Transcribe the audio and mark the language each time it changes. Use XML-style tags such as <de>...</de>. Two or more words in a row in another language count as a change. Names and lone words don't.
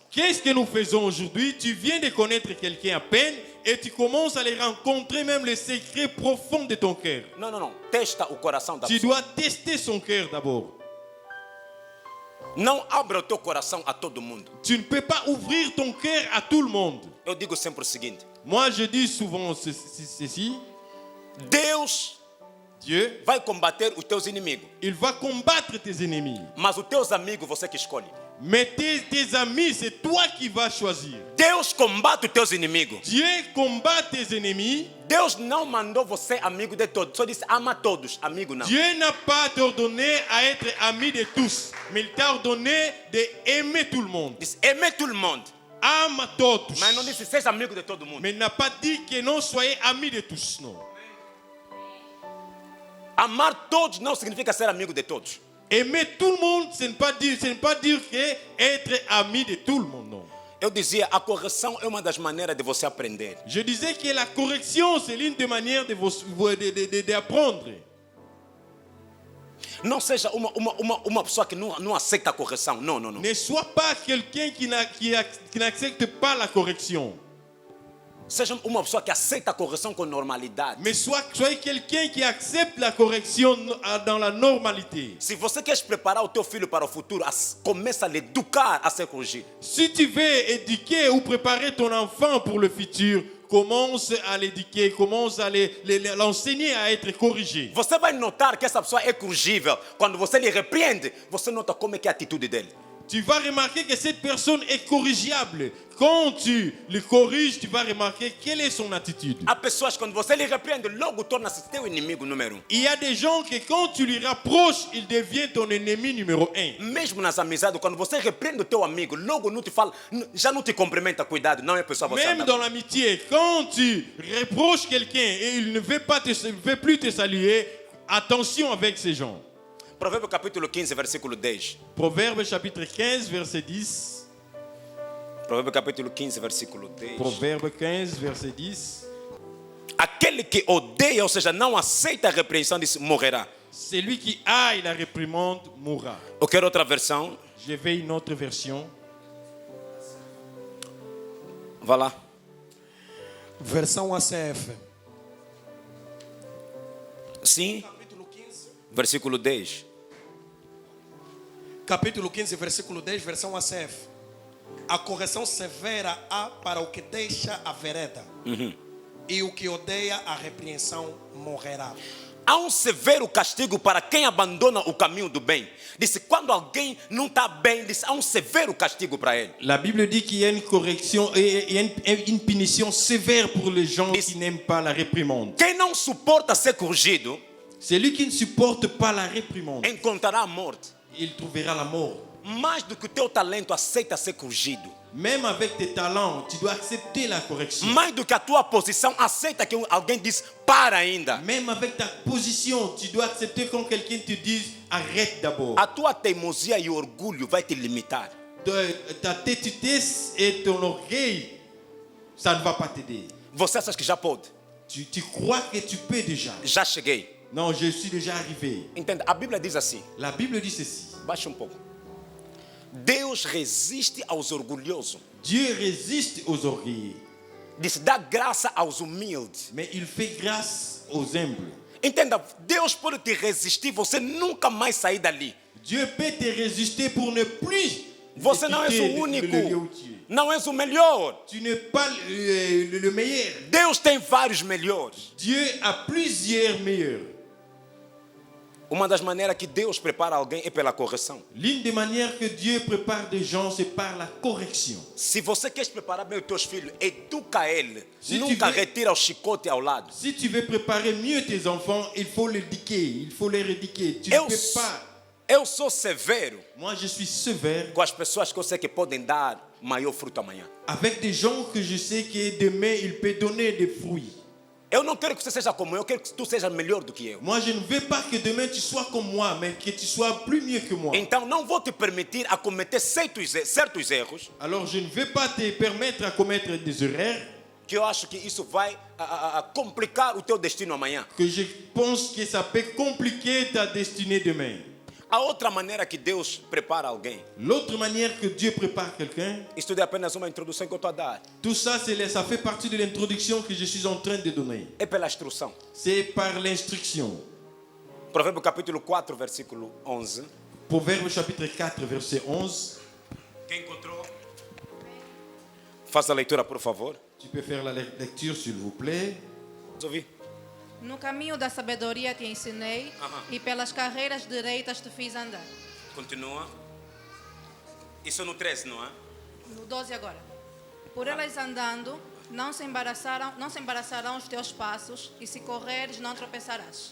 <fr>Qu'est-ce que nous faisons aujourd'hui? Tu viens de connaître quelqu'un à peine et tu commences à les rencontrer, même les secrets profonds de ton cœur.</fr> <pt>Não, não, não. Testa o coração da</pt> <fr>Tu</fr> <pt>pessoa. dois</pt> <fr>tester son cœur d'abord.</fr> <pt>Não abra o teu coração a todo mundo.</pt> <fr>Tu ne peux pas ouvrir ton cœur à tout le monde.</fr> <pt>Eu digo sempre o seguinte:</pt> <fr>Moi, je dis souvent ceci.</fr> <pt>Deus</pt> <fr>Dieu,</fr> <pt>vai combater os teus inimigos,</pt> <fr>il va combattre tes ennemis.</fr> <pt>mas os teus amigos você que escolhe.</pt> <fr>Mais tes amis, c'est toi qui vas choisir.</fr> <pt>Deus combate os teus inimigos.</pt> <fr>Dieu combat tes ennemis.</fr> <pt>Deus não mandou você amigo de todos, só disse ama todos, amigo não.</pt> <fr>Dieu n'a pas t'ordonné à être ami de tous, mais il t'a ordonné d'aimer tout le monde. Disse aimer tout le monde,</fr> <pt>Ama todos. mas não disse seja amigo de todo mundo.</pt> <fr>Mais il n'a pas dit que non soyez amis de tous, non.</fr> <pt>Amar todos não significa ser amigo de todos.</pt> <fr>Aimer tout le monde, ce n'est pas dire que être ami de tout le monde, non.</fr> <pt>Eu dizia, a correção é uma das maneiras de você aprender.</pt> <fr>Je disais que la correction, c'est l'une des manières d'apprendre.</fr> <pt>Não seja uma pessoa que não aceita a correção. Não, não, não.</pt> <fr>Ne sois pas quelqu'un qui n'accepte pas la correction.</fr> <pt>Seja uma pessoa que aceita a correção com normalidade.</pt> <fr>Mais soyez quelqu'un qui accepte la correction dans la normalité.</fr> <pt>Se você quer preparar o teu filho para o futuro, começa a lhe educar a ser corrigido.</pt> <fr>Si tu veux éduquer ou préparer ton enfant pour le futur, commence à l'éduquer, commence à l'enseigner à être corrigé.</fr> <pt>Você vai notar que essa pessoa é corrigível. Quando você lhe repreende, você nota como é que é a atitude dele.</pt> <fr>Tu vas remarquer que cette personne est corrigiable. Quand tu le corriges, tu vas remarquer quelle est son attitude.</fr> <pt>Há pessoas que quando você lhe repreende, logo torna-se teu inimigo número 1.</pt> <fr>Il y a des gens que quand tu lui rapproches, il devient ton ennemi numéro 1.</fr> <pt>Mesmo nas amizades, quando você repreende o teu amigo, logo não te fala, já não te cumprimenta, cuidado, não é pessoa você.</pt> <fr>Même dans l'amitié, quand tu reproches quelqu'un et il ne veut plus te saluer, attention avec ces gens.</fr> <pt>Provérbio capítulo 15, versículo 10.</pt> <fr>Proverbe chapitre 15, verset 10.</fr> <pt>Provérbio capítulo 15, versículo 10.</pt> <fr>Proverbe 15, verset 10.</fr> <pt>Aquele que odeia, ou seja, não aceita a repreensão, diz, morrerá.</pt> <fr>Celui qui haït la réprimande mourra.</fr> <pt>Eu quero outra versão.</pt> <fr>Je vais une autre version.</fr> <pt>Vá lá. Versão ACF. Sim, Capítulo 15. versículo 10. Capítulo 15, versículo 10, versão ACF. A correção severa há para o que deixa a vereda. E o que odeia a repreensão morrerá. Há severo castigo para quem abandona o caminho do bem. Disse, quando alguém não está bem, disse, há severo castigo para ele.</pt> <fr>La Bible dit qu'il y a une correction et une punition sévère pour les gens qui n'aiment pas la réprimande.</fr> <pt>Quem não suporta ser corrigido,</pt> <fr>Celui qui ne supporte pas la réprimande,</fr> <pt>encontrará a morte.</pt> <fr>il trouvera la mort.</fr> <pt>Mais do que o teu talento aceita ser corrigido.</pt> <fr>Même avec tes talents, tu dois accepter la correction.</fr> <pt>Mais do que a tua posição aceita que alguém diz para ainda.</pt> <fr>Même avec ta position, tu dois accepter quand quelqu'un te dise arrête d'abord.</fr> <pt>A tua teimosia e orgulho vai te limitar.</pt> <fr>Ta tétutesse et ton orgueil, ça ne va pas t'aider.</fr> <pt>Você acha que já pode?</pt> <fr>Tu crois que tu peux déjà.</fr> <pt>Já cheguei.</pt> <fr>Non, je suis déjà arrivé.</fr> <pt>Entenda, a Bíblia diz assim.</pt> <fr>La Bible dit ceci.</fr> <pt>Baixa pouco. Deus resiste aos orgulhosos.</pt> <fr>Dieu résiste aux orgueilleux,</fr> <pt>Diz, dá graça aos humildes.</pt> <fr>mais il fait grâce aux humbles.</fr> <pt>Entenda, Deus pode te resistir, você nunca mais sair dali.</pt> <fr>Dieu peut te résister pour ne plus</fr> <pt>Você não és</pt> <fr>quitter</fr> <pt>o único,</pt> <fr>le lieu où tu es.</fr> <pt>não és o melhor.</pt> <fr>Tu n'es pas le meilleur.</fr> <pt>Deus tem vários melhores.</pt> <fr>Dieu a plusieurs meilleurs.</fr> <pt>Uma das maneiras que Deus prepara alguém é pela correção.</pt> <fr>L'une des manières que Dieu prépare des gens, c'est par la correction.</fr> <pt>Se você quer preparar bem os teus filhos, educa ele. Se Nunca tiver- retira o chicote ao lado.</pt> <fr>Si tu veux préparer mieux tes enfants, il faut l'éduquer, il faut les éduquer. Tu</fr> <pt>Eu,</pt> <fr>ne peux pas.</fr> <pt>eu sou severo</pt> <fr>Moi, je suis sévère</fr> <pt>com as pessoas que eu sei que podem dar maior fruto amanhã.</pt> <fr>avec des gens que je sais que demain, ils peuvent donner des fruits.</fr> <pt>Eu não quero que você seja como eu quero que tu seja melhor do que eu.</pt> <fr>Moi, je ne veux pas que demain tu sois comme moi, mais que tu sois plus mieux que moi.</fr> <pt>Então não vou te permitir a cometer certos erros</pt> <fr>Alors, je ne veux pas te permettre à commettre des erreurs</fr> <pt>que eu acho que isso vai a complicar o teu destino amanhã.</pt> <fr>que je pense que ça peut compliquer ta destinée demain.</fr> <pt>A outra maneira que Deus prepara alguém,</pt> <fr>L'autre manière que Dieu prépare quelqu'un,</fr> <pt>isto é apenas uma introdução que eu estou a dar,</pt> <fr>tout ça, ça fait partie de l'introduction que je suis en train de donner.</fr> <pt>é pela instrução.</pt> <fr>C'est par l'instruction.</fr> <pt>Provérbio capítulo 4, versículo 11.</pt> <fr>Proverbe chapitre 4, verset 11.</fr> <pt>Quem encontrou? Faça a leitura, por favor.</pt> <fr>Tu peux faire la lecture, s'il vous plaît.</fr> <pt>Vamos ouvir. No caminho da sabedoria te ensinei, e pelas carreiras direitas te fiz andar. Continua. Isso no 13, não é? No 12 agora. Por elas andando, não se embaraçarão os teus passos, e se correres, não tropeçarás.</pt>